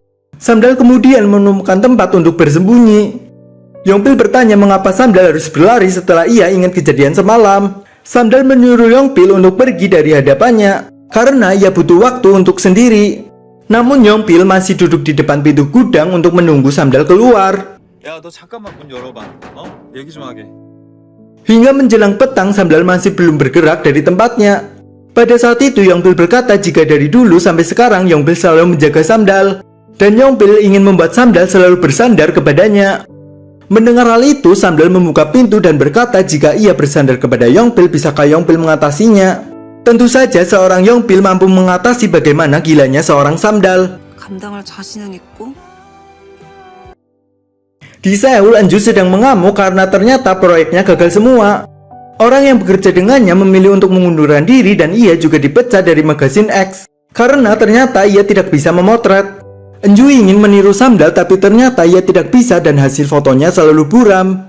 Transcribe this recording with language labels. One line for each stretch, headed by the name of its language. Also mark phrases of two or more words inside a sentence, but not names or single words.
Indonesian: Samdal kemudian menemukan tempat untuk bersembunyi. Yongpil bertanya mengapa Samdal harus berlari setelah ia ingat kejadian semalam. Samdal menyuruh Yongpil untuk pergi dari hadapannya karena ia butuh waktu untuk sendiri. Namun Yongpil masih duduk di depan pintu gudang untuk menunggu Samdal keluar.
Korean: 야, 너 잠깐만 문 열어봐. 얘기 좀 하게.
Indonesian: Hingga menjelang petang, Samdal masih belum bergerak dari tempatnya. Pada saat itu, Yongpil berkata jika dari dulu sampai sekarang Yongpil selalu menjaga Samdal. Dan Yongpil ingin membuat Samdal selalu bersandar kepadanya. Mendengar hal itu, Samdal membuka pintu dan berkata jika ia bersandar kepada Yongpil, bisakah Yongpil mengatasinya? Tentu saja seorang Yongpil mampu mengatasi bagaimana gilanya seorang Samdal.
Korean: 감당할 자신은 있고.
Indonesian: Di Seoul, Enju sedang mengamuk karena ternyata proyeknya gagal semua. Orang yang bekerja dengannya memilih untuk mengundurkan diri dan ia juga dipecat dari magazine X. Karena ternyata ia tidak bisa memotret. Enju ingin meniru Samdal tapi ternyata ia tidak bisa dan hasil fotonya selalu buram.